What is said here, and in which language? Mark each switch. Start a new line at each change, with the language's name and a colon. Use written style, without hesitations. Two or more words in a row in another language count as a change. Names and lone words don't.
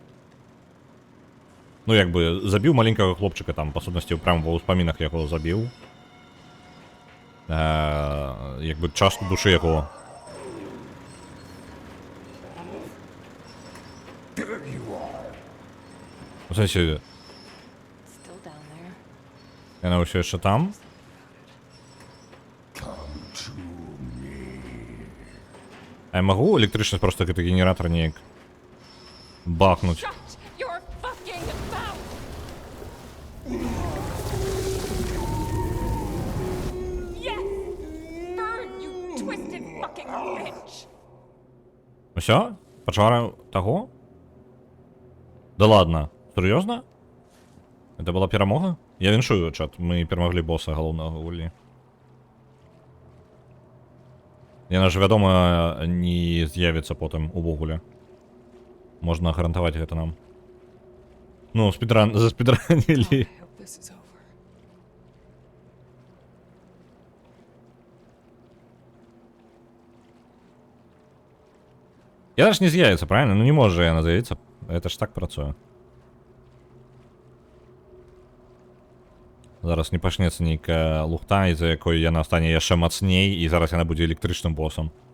Belarusian: Ну, як бы, забіў маленькага хлопчыка там, па сутнасці, прям ва ўспамінах яго забіў. Як бы, частку душы яго. У сэнсе,
English: Still down there.
Belarusian: яна ўсё яшчэ там. А я магу электрычнасць проста гэты генератор неяк бахнуць?
English: Shut your fucking mouth! Yes! Burn, you twisted fucking bitch!
Belarusian: Усё? Пачвара таго?
Russian: Да ладно,
Belarusian: сур'ёзна?
Russian: Это была
Belarusian: перамога? Я віншую, чат, мы перамаглі боса галоўнага гульні. Яна ж, вядома, не з'явіцца потым увогуле. Можна гарантаваць гэта нам. Ну, заспідранілі.
English: I hope this is over.
Belarusian: Яна ж не з'явіцца, правильно? Ну не можа яна з'явіцца. Это ж так працуе. Зараз не пачнецца нейкая лухта, з-за якой яна стане яшчэ мацней, і зараз яна будзе электрычным босам.